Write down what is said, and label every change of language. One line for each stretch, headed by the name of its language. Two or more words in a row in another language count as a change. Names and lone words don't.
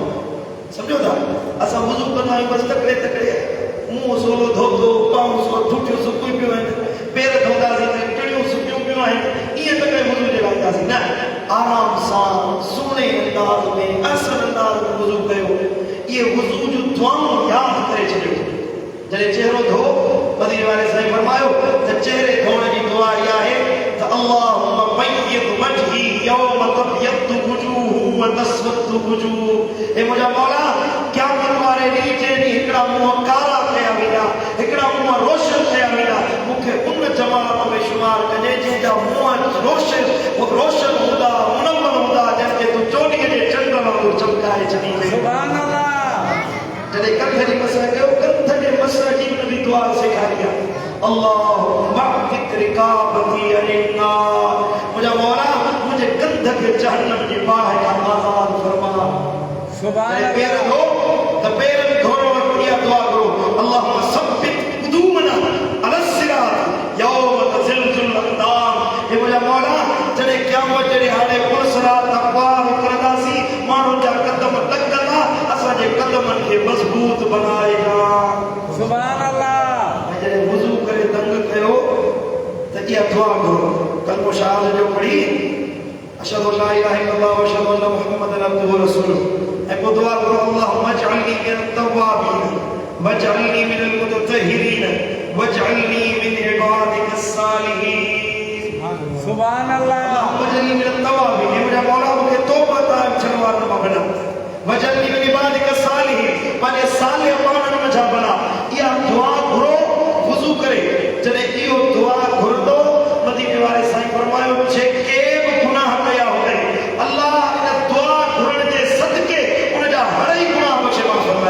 Sindhi: समझो था, असां वुज़ू कंदा आहियूं बसि तकिड़े तकिड़े, मुंहुं सोलो धोतो, पाऊं सोलो ठुठियूं सुकी पियूं आहिनि, पेर धोतासीं त टिड़ियूं सुकियूं पियूं आहिनि, ईअं तकिड़े वुज़ू जे लाइक़ासीं न। आराम सां सुहिणे अंदाज़ में असल अंदाज़ में वुज़ू कयो। इहे वुज़ू जूं दुआऊं यादि करे छॾियो। जॾहिं चेहरो धो, मदीने वारे साईं फरमायो त चेहरे धोइण जी दुआ इहा आहे त
Arabic: اللهم بيض وجهي يوم تبيض وجوه وتسود وجوه.
Sindhi: हे मुंहिंजा मौला, क़यामत वारे ॾींहुं जे ॾींहुं हिकिड़ा मुंहं कारा कया वेंदा, हिकिड़ा मुंहं रोशन कया वेंदा, मूंखे उन जमात में शुमार कजे जंहिंजा मुंहं रोशन हूंदा, मुनव्वर हूंदा, जंहिंखे तूं चोॾीअ जे चंड वांगुरु चमकाए छॾींदे।
Arabic: سبحان الله.
Sindhi: जॾहिं कंध जी मसह कयो, कंध जे मसह जी नबी दुआ सेखारी आहे,
Arabic: اللهم أعتق رقبتي من النار.
Sindhi: मुंहिंजा मौला, मुंहिंजे कंध खे जहन्नम जी बाहि खां आज़ाद फरमा।
Arabic: سبحان الله.
Sindhi: पैर धो त पैरनि धोइण वक़्तु इहा दुआ करो,
Arabic: اللهم ثبت قدومنا على صراط يوم تزلزل الأقدام.
Sindhi: हे मुंहिंजा मौला, जॾहिं क़यामत जे ॾींहुं हाणे पुल सिरात तां पार निकिरंदासीं, माण्हुनि जा क़दम ॾकंदा, असांजे क़दमनि खे मज़बूत बनाएगा।
Arabic: سبحان الله.
Sindhi: जॾहिं वुज़ू करे दंग कयो त इहा दुआ घुरो, कलमो शहादत जो पढ़ी
Arabic: أشهد أن لا إله إلا الله وأشهد أن محمدا عبده ورسوله,
Sindhi: ऐं पोइ दुआ करो,
Arabic: اللهم اجعلني من التوابين واجعلني من المتطهرين واجعلني من عبادك الصالحين. سبحان الله اللهم اجعلني من التوابين.
Sindhi: हे मुंहिंजा मौला, मूंखे तौबा थियण वारनि मां बना,
Arabic: واجعلني من عبادك الصالحين,
Sindhi: पंहिंजे सालिह माण्हुनि मंझां बना। इहा दुआ घुरो वुज़ू करे। जॾहिं इहो दुआ घुरंदो, मदीने वारे साईं फरमायो, जेके बि गुनाह कया हुजनि, अल्लाह इन दुआ घुरण जे सदके उनजा हर ई गुनाह बख़्शे माफ़ फरमाए।